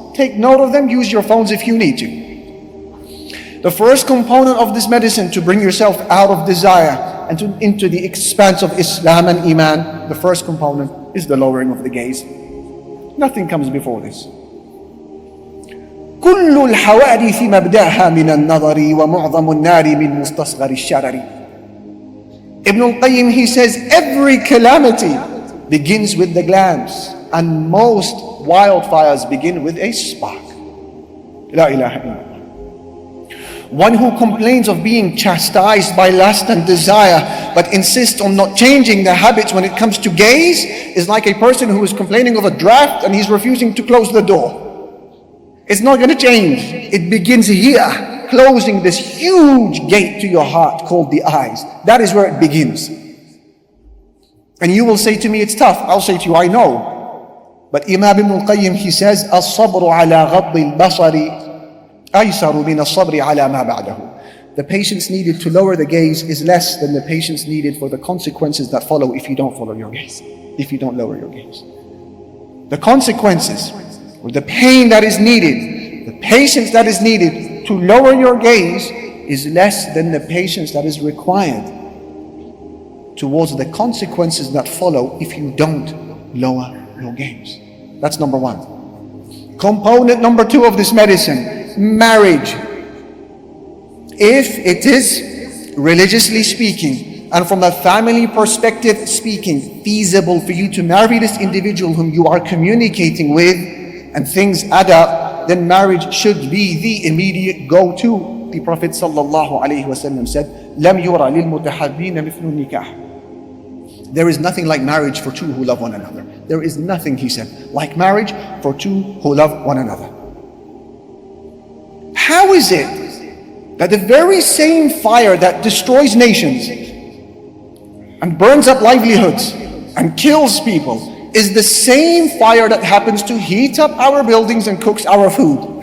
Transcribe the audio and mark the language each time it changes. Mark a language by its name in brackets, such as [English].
[English] Take note of them, use your phones if you need to. The first component of this medicine to bring yourself out of desire and into the expanse of Islam and Iman, the first component is the lowering of the gaze. Nothing comes before this. [Arabic] كل الحوادث مبدأها من النظر ومعظم النار من مستصغر الشرر. [English] Ibn al-Qayyim, he says, every calamity begins with the glance, and most wildfires begin with a spark. [Arabic] La ilaha illallah. [English] One who complains of being chastised by lust and desire, but insists on not changing the habits when it comes to gaze, is like a person who is complaining of a draft and he's refusing to close the door. It's not going to change. It begins here, closing this huge gate to your heart called the eyes. That is where it begins. And you will say to me, it's tough. I'll say to you, I know. But Imam Ibn al-Qayyim, he says, [Arabic] الصبر على غض البصر أيسر من الصبر على ما بعده. [English] The patience needed to lower the gaze is less than the patience needed for the consequences that follow if you don't follow your gaze, if you don't lower your gaze. The consequences, or the pain that is needed, the patience that is needed to lower your gaze is less than the patience that is required towards the consequences that follow if you don't lower your gaze. That's number 1. Component number 2 of this medicine, marriage. If it is, religiously speaking, and from a family perspective speaking, feasible for you to marry this individual whom you are communicating with, and things add up, then marriage should be the immediate go-to. The Prophet ﷺ said, [Arabic] لَمْ يُرَى لِلْمُتَحَبِّينَ مِثْلُ النِّكَاحِ. [English] There is nothing like marriage for 2 who love one another. There is nothing, he said, like marriage for 2 who love one another. How is it that the very same fire that destroys nations and burns up livelihoods and kills people is the same fire that happens to heat up our buildings and cooks our food?